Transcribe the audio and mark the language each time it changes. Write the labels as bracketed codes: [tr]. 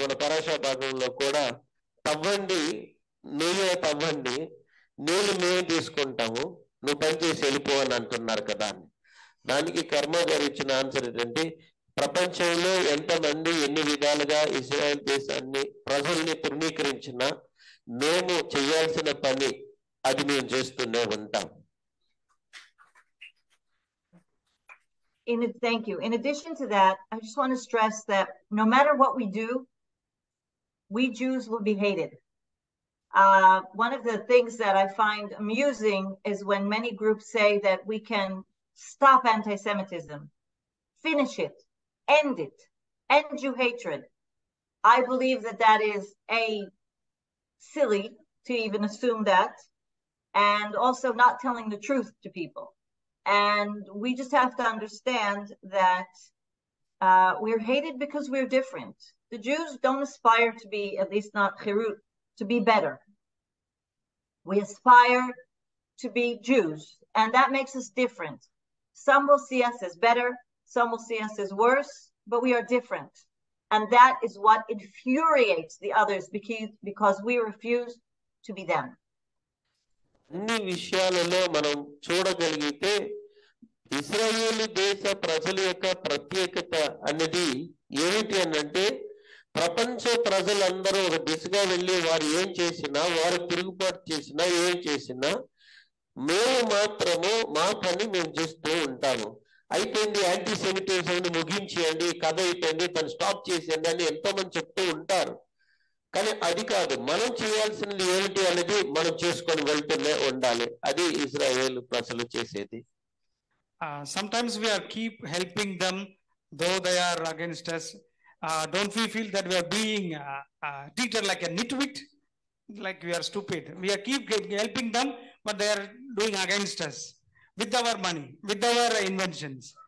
[te] మన పరాషా భాగంలో కూడా తవ్వండి, నీళ్ళే తవ్వండి, నీళ్ళు మేము తీసుకుంటాము, నువ్వు పని చేసి వెళ్ళిపో అని అంటున్నారు కదా. దానికి కర్మ గారు ఇచ్చిన ఆన్సర్ ఏంటంటే, ప్రపంచంలో ఎంతమంది ఎన్ని విధాలుగా ఇజ్రాయెల్ దేశాన్ని ప్రజల్ని తృణీకరించినా మేము చేయాల్సిన పని అది మేము చేస్తూనే ఉంటాం. [en] Thank you. In addition to that, I just want to stress that no matter what we do, we Jews will be hated. One of the things that I find amusing is when many groups say that we can stop anti-Semitism, finish it, end Jew hatred. I believe that that is silly to even assume that, and also not telling the truth to people. And we just have to understand that we're hated because we're different. The Jews don't aspire to be, at least not Herut, to be better. We aspire to be Jews, and that makes us different. Some will see us as better, some will see us as worse, but we are different. And that is what infuriates the others because we refuse to be them. [te] అన్ని విషయాలలో మనం చూడగలిగితే ఇశ్రాయేలు దేశ ప్రజల యొక్క ప్రత్యేకత అనేది ఏమిటి అనంటే, ప్రపంచ ప్రజలందరూ ఒక దిశగా వెళ్ళి వారు ఏం చేసినా, వారు తిరుగుబాటు చేసినా, ఏం చేసినా మేము మాత్రము మా పని మేము చేస్తూ ఉంటాము. అయిపోయింది యాంటీ సెమిటిజంని ముగించేయండి, కథ అయిపోయింది, తను స్టాప్ చేసేయండి అని ఎంతో మంది చెప్తూ ఉంటారు. కానీ అది కాదు, మనం చేయాల్సినది ఏమిటి అనేది మనం చేసుకొని వెళ్తూనే ఉండాలి. అది ఇజ్రాయేల్ ప్రజలు చేసేది. [en] Sometimes we are keep helping them though they are against us. Don't we feel that we are being treated like a nitwit, like we are stupid? We are keep helping them, but they are doing against us with our money, with our inventions.